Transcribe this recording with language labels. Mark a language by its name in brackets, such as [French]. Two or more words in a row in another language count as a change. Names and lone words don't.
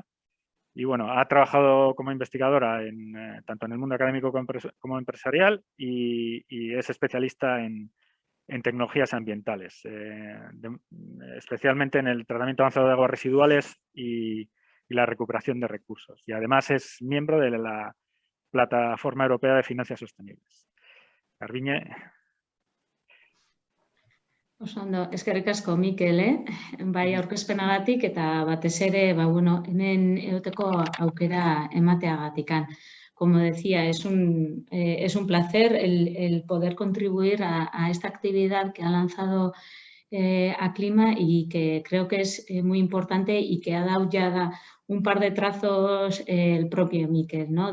[Spanish] Y bueno, ha trabajado como investigadora tanto en el mundo académico como empresarial y es especialista en tecnologías ambientales, especialmente en el tratamiento avanzado de aguas residuales y la recuperación de recursos. Y además es miembro de la Plataforma Europea de Finanzas Sostenibles. [Basque] Garbiñe. Ondo, eskerrik asko, Mikel, bai aurkezpenagatik eta batez ere, hemen egoteko aukera emateagatikan. [Spanish] Como decía, es un placer el poder contribuir a esta actividad que ha lanzado Aclima y que creo que es muy importante y que ha dado ya un par de trazos el propio Mikel, ¿no?